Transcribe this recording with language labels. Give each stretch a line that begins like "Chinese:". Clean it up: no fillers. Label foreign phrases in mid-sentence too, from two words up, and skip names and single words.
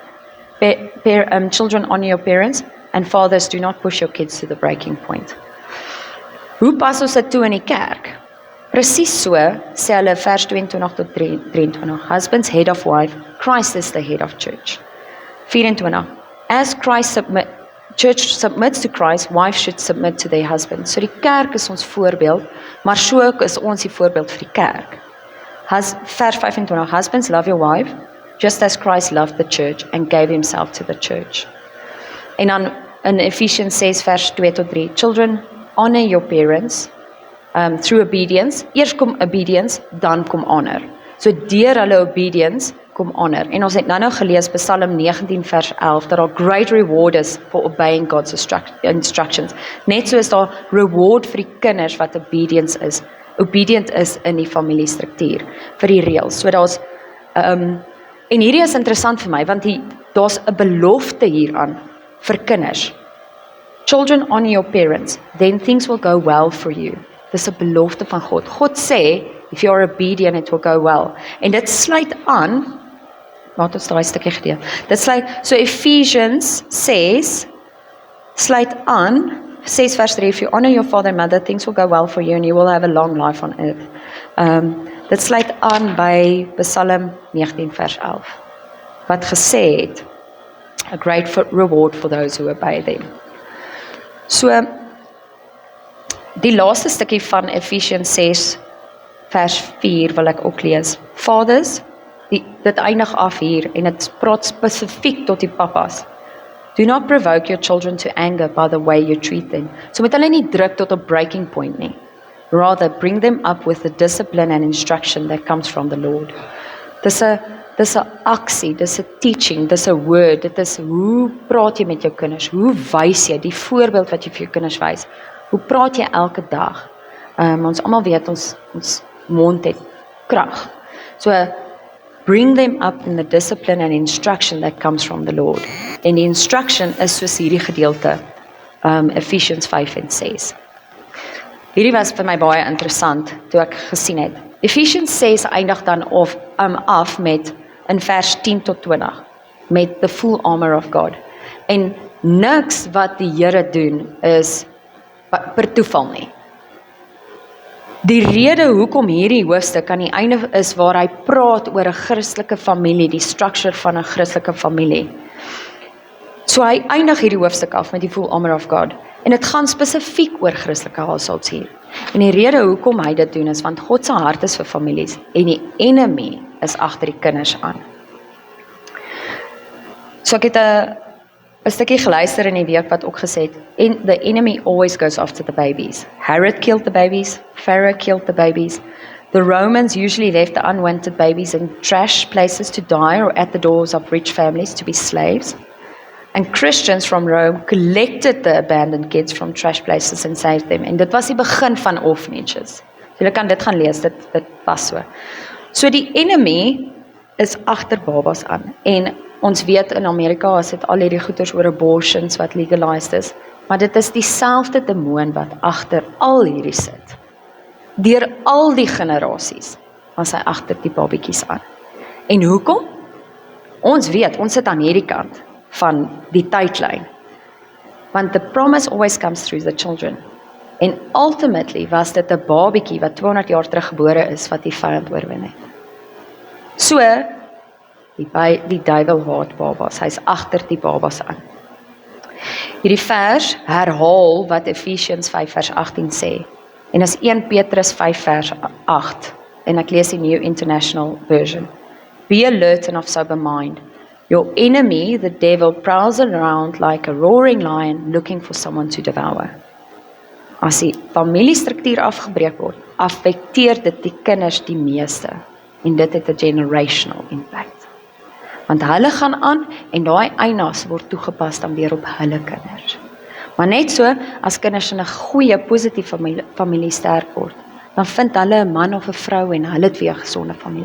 English: Children, honor your parents. And fathers, do not push your kids to the breaking point.
Afrikaans: Hoe pas ons dit toe in die kerk? Presies so, sê hulle vers 22 tot 23.
English: Husbands, head of wife. Christ is the head of church. 24. As church submits to Christ, wives should submit to their husbands.
Afrikaans: So die kerk is ons voorbeeld, maar so ook is ons die voorbeeld vir die kerk. Vers 25.
English: Husbands, love your wife, just as Christ loved the church and gave himself to the church.
Afrikaans: En dan in Ephesians 6 vers 2 tot 3.
English: Children, honor your parents through obedience.
Afrikaans: Eers kom obedience, dan kom honor. So deur hulle obedience kom honor. En ons het nou gelees Psalm 19 vers 11 dat daar
English: great reward is for obeying God's instructions.
Afrikaans: Net so is daar reward vir die kinders wat obedient is in die familiestruktuur vir die reëls. So daar's en hierdie is interessant vir my want daar's 'n belofte hieraan vir kinders.
English: Children, honor your parents, then things will go well for you.
Afrikaans: Dis 'n belofte van God. God sê,
English: if you are obedient, it will go well.
Afrikaans: En dit sluit aan, laat ons daai stukkie gedeel. Dit sluit, so Ephesians sluit aan, 6 vers 3,
English: if you honor your father and mother, things will go well for you and you will have a long life on earth.
Afrikaans: Dit sluit aan by Psalm 19 vers 11, wat gesê het,
English: a great reward for those who obey them.
Afrikaans: So, die laaste stukkie van Ephesians 6 vers 4 wil ek ook lees. Fathers, dit eindig af hier en dit praat spesifiek tot die papas.
English: Do not provoke your children to anger by the way you treat them.
Afrikaans: So moet hulle nie druk tot 'n
English: breaking point
Afrikaans: nie.
English: Rather, bring them up with the discipline and instruction that comes from the Lord.
Afrikaans: Dis 'n aksie, dis 'n teaching, dis 'n word, dit is hoe praat jy met jou kinders, hoe wys jy, die voorbeeld wat jy vir jou kinders wys, hoe praat jy elke dag? Ons almal weet, ons mond het krag.
English: So, bring them up in the discipline and instruction that comes from the Lord.
Afrikaans: En die instruction is soos hierdie gedeelte, Ephesians 5 en 6. Hierdie was vir my baie interessant, toe ek gesien het. Ephesians 6 eindig dan af met, in vers 10 tot 20, met
English: the full armor of God.
Afrikaans: En niks wat die Here doen, is per toeval nie. Die rede hoekom hierdie hoofstuk aan die einde is waar hy praat oor 'n Christelike familie, die structure van 'n Christelike familie. So hy eindig hierdie hoofstuk af met die
English: full armor of God.
Afrikaans: En dit gaan spesifiek oor Christelike households hier. En die rede hoekom hy dit doen is want God se hart is vir families en die enemy is agter die kinders aan. So ek het 'n stukkie geluister in die week wat ook gesê het,
English: the enemy always goes after the babies. Herod killed the babies, Pharaoh killed the babies. The Romans usually left the unwanted babies in trash places to die or at the doors of rich families to be slaves. And Christians from Rome collected the abandoned kids from trash places and saved them.
Afrikaans: En dit was die begin van orphanages. So julle kan dit gaan lees, dit pas so. So die enemy is agter babas aan. En ons weet in Amerika is dit al hierdie goeters oor abortions wat legalized is, maar dit is dieselfde demoon wat agter al hierdie sit. Deur al die generasies was hy agter die babietjies aan. En hoekom? Ons weet, ons sit aan hierdie kant van die tydlyn.
English: Want the promise always comes through the children.
Afrikaans: En ultimately was dit 'n babietjie wat 200 jaar terug gebore is wat die vyand oorwin het. So, die duiwel haat babas, hy's agter die babas aan. Hierdie vers herhaal wat Ephesians 5 vers 18 sê. En is 1 Petrus 5 vers 8. En ek lees die New International Version.
English: Be alert and of sober mind. Your enemy, the devil, prowls around like a roaring lion looking for someone to devour.
Afrikaans: As die familiestruktuur afgebreek word, affekteer dit die kinders die meeste. En dit het 'n
English: generational impact.
Afrikaans: Want hulle gaan aan en daai eienaars word toegepas dan weer op hulle kinders. Maar net so, as kinders in 'n goeie, positiewe familie sterk word, dan vind hulle 'n man of 'n vrou en hulle het weer 'n gesonde familie.